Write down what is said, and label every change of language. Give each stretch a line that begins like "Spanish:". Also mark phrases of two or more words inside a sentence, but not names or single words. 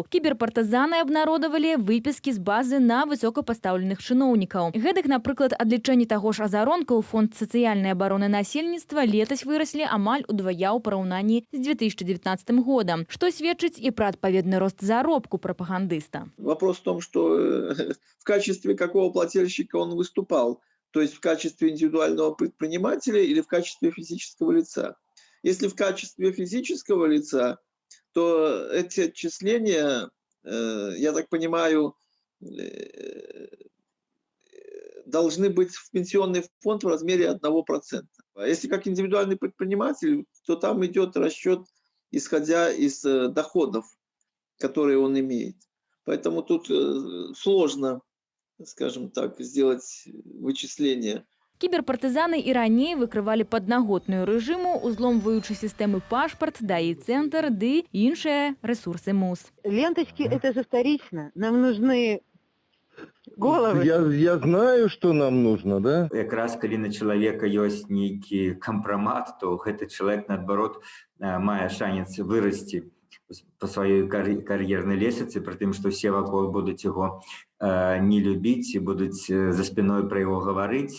Belarusian: Кіберпартызаны абнародавалі выпіскі з базы на высокапастаўленых чыноўнікаў. Гэтак, напрыклад, адлічэнні таго ж Азаронка ў Фонд сацыяльнай абароны насельніцтва летась выраслі амаль удвая ў параўнанні з 2019 годам, што сведчыць і пра адпаведны рост заробку прапагандыста.
Russian: Вопрос в том, что в качестве какого плательщика он выступал. То есть в качестве индивидуального предпринимателя или в качестве физического лица. Если в качестве физического лица, то эти отчисления, я так понимаю, должны быть в пенсионный фонд в размере 1%. А если как индивидуальный предприниматель, то там идет расчет, исходя из доходов, которые он имеет. Поэтому тут сложно, скажем так, сделать вычисления.
Belarusian: Кіберпартызаны і раней выкрывалі паднаготную рэжыму, узломваючы сістэмы пашпарт, ДАІ-цэнтр ды іншыя рэсурсы МУС.
Russian: Ленточки – это же вторично. Нам нужны головы. Я знаю, что нам нужно, да?
Belarusian: Якраз калі на чалавека ёсць нейкі кампрамат, то гэты чалавек, наадварот, мае шанец вырасці по сваёй кар'ернай лесвіцы, пры тым, што ўсе вакол будуць яго не любіць і будуць за спіной пра яго гаварыць.